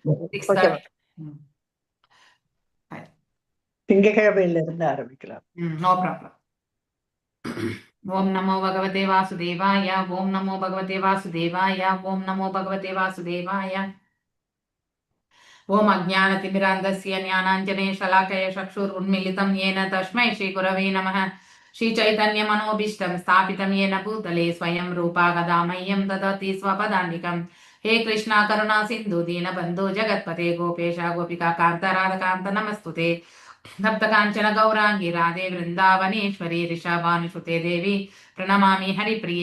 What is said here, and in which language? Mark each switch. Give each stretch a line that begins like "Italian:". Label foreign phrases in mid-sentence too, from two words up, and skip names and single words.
Tamil: திங்கக்கிழமையில இருந்து ஆரம்பிக்கலாம்.
English: No problem.
Sanskrit: ॐ नमो भगवते वासुदेवाय. ॐ नमो भगवते वासुदेवाय. ॐ नमो भगवते वासुदेवाय. ॐ अज्ञानतिमिरान्धस्य ज्ञानाञ्जन शलाकया चक्षुरुन्मीलितं येन तस्मै श्रीगुरवे नमः. श्रीचैतन्यमनोभीष्टं स्थापितं येन भूतले स्वयं रूपा कदा मह्यं ददति स्वपदान्तिकं. हे कृष्णा करुणा सिन्धु दीनबन्धु जगत्पते गोपेश गोपिका कान्त राधकान्त नमस्तुते. सप्तकाञ्चन गौराङ्गी राधे वृन्दावनेश्वरी ऋषभानुसुते देवी प्रणमामि हरिप्रिये.